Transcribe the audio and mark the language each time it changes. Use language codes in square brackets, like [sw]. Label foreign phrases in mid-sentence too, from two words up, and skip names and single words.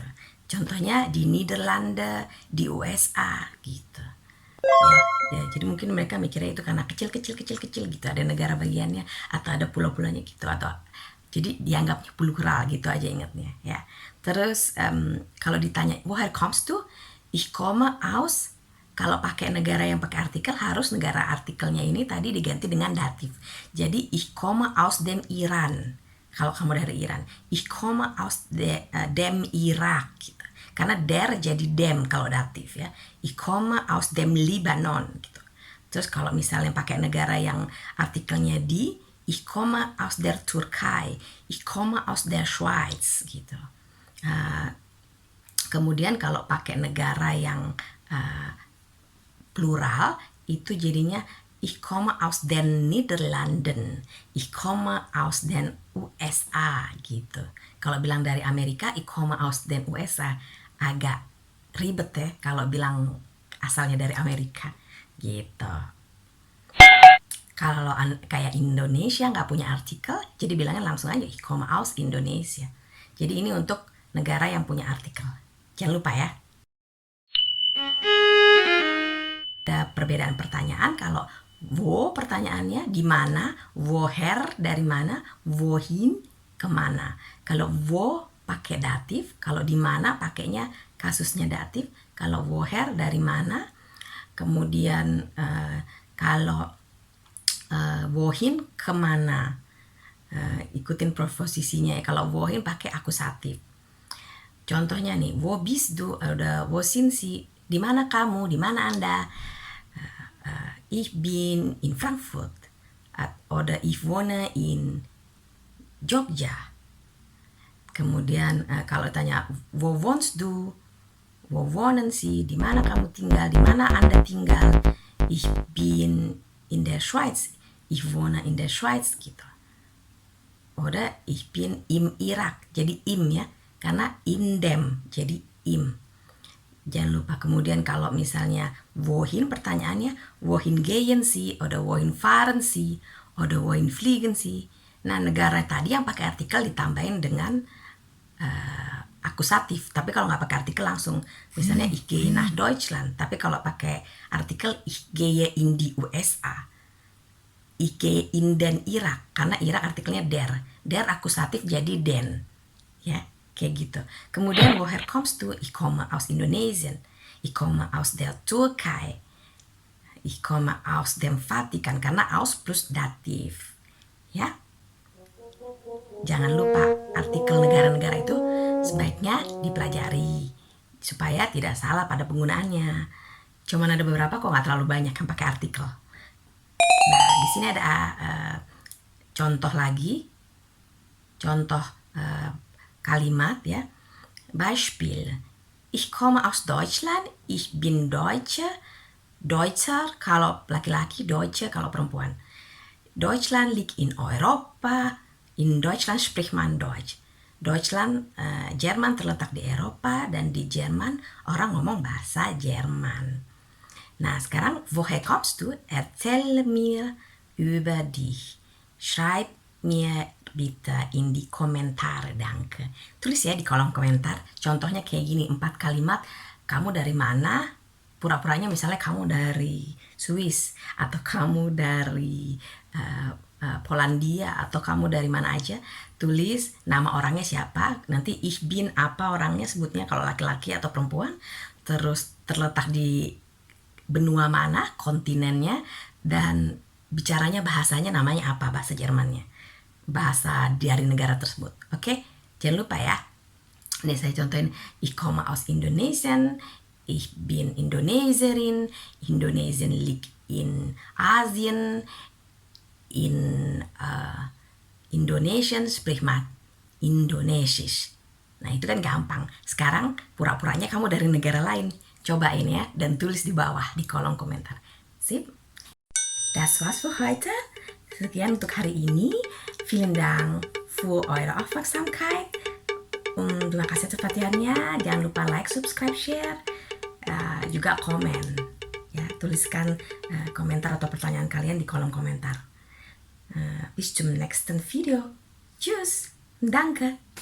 [id] Contohnya di Nederlanda, di USA gitu. Ya, jadi mungkin mereka mikirnya itu karena kecil gitu, ada negara bagiannya atau ada pulau-pulaunya gitu, atau jadi dianggapnya plural gitu aja ingatnya ya. Terus kalau ditanya [de] woher kommst du? Ich komme aus. [id] Kalau pakai negara yang pakai artikel, harus negara artikelnya ini tadi diganti dengan datif. [de] Jadi ich komme aus dem Iran. [id] Kalau kamu dari Iran, [de] ich komme aus dem Irak [id] gitu. Karena der jadi dem kalau datif ya. [de] Ich komme aus dem Libanon gitu. [id] Terus kalau misalnya pakai negara yang artikelnya di, [de] ich komme aus der Türkei, ich komme aus der Schweiz gitu. [id] Kemudian kalau pakai negara yang plural, itu jadinya [de] ich komme aus den Niederlanden, ich komme aus den USA gitu. [id] Kalau bilang dari Amerika, [de] ich komme aus den USA, [id] agak ribet ya kalau bilang asalnya dari Amerika gitu. Kalau kayak Indonesia nggak punya artikel, jadi bilangnya langsung aja [de] ich komme aus Indonesia. [id] Jadi ini untuk negara yang punya artikel. Jangan lupa ya. Ada perbedaan pertanyaan. Kalau wo pertanyaannya di mana, woher dari mana, wohin kemana. Kalau wo pakai datif, kalau di mana pakainya kasusnya datif. Kalau woher dari mana, kemudian kalau wohin kemana, ikutin proposisinya ya. Kalau wohin pakai akusatif. Contohnya nih, [de] wo bist du, udah wo sind Sie, [id] di mana kamu, di mana Anda? [de] Ich bin in Frankfurt, oder ich wohne in Jogja. [id] Kemudian kalau tanya [de] wo wohnst du, wo wohnen Sie, [id] di mana kamu tinggal, di mana Anda tinggal? [de] Ich bin in der Schweiz, ich wohne in der Schweiz gitu. Oder ich bin im Irak, [id] jadi im ya, karena [de] in dem [id] jadi im. Jangan lupa kemudian kalau misalnya [de] wohin, pertanyaannya wohin gehen Sie oder wohin fahren Sie oder wohin fliegen Sie. [id] Nah, negara tadi yang pakai artikel ditambahin dengan akusatif. Tapi kalau nggak pakai artikel langsung, misalnya [de] ich gehe nach Deutschland. [id] Tapi kalau pakai artikel [de] ich gehe in die USA. Ich gehe in den Irak, [id] karena Irak artikelnya der akusatif jadi den, ya kayak gitu. [de] Kemudian woher kommst du? Ich komme aus Indonesien, ich komme aus der Türkei, ich komme aus dem Vatikan, [id] karena aus plus datif, ya. Jangan lupa artikel negara-negara itu sebaiknya dipelajari supaya tidak salah pada penggunaannya. Cuman ada beberapa kok nggak terlalu banyak yang pakai artikel. Nah, di sini ada contoh lagi, contoh kalimat ya. [de] Beispiel, ich komme aus Deutschland, ich bin Deutsche, Deutscher [id] kalau laki-laki, [de] Deutsche [id] kalau perempuan. [de] Deutschland liegt in Europa, in Deutschland spricht man Deutsch. Deutschland, [id] Jerman terletak di Eropa dan di Jerman orang ngomong bahasa Jerman. Nah, sekarang [de] woher kommst du? Erzähl mir über dich. Schreib mir bitte in die Kommentare, danke. [id] Tulis ya di kolom komentar. Contohnya kayak gini, 4 kalimat. Kamu dari mana? Pura-puranya misalnya kamu dari Swiss, atau kamu dari Polandia, atau kamu dari mana aja. Tulis nama orangnya siapa, nanti [de] ich bin [id] apa orangnya sebutnya kalau laki-laki atau perempuan. Terus terletak di benua mana, kontinennya, dan bicaranya bahasanya namanya apa, bahasa Jermannya, bahasa dari negara tersebut. Oke, jangan lupa ya. Nih saya contohin, [de] ich komme aus Indonesien, ich bin Indonesierin, Indonesien liegt in Asien, in Indonesian spricht man Indonesisch. [id] Nah itu kan gampang. Sekarang pura-puranya kamu dari negara lain. Cobain ya dan tulis di bawah di kolom komentar. Sip. [de] Das war's für heute. [id] Sekian untuk hari ini. [de] Vielen Dank für eure Aufmerksamkeit. [id] Terima kasih atas perhatiannya. Jangan lupa [en] like, subscribe, share, [id] juga komen. Ya, tuliskan komentar atau pertanyaan kalian di kolom komentar. [de] Bis zum nächsten Video. Tschüss. Danke.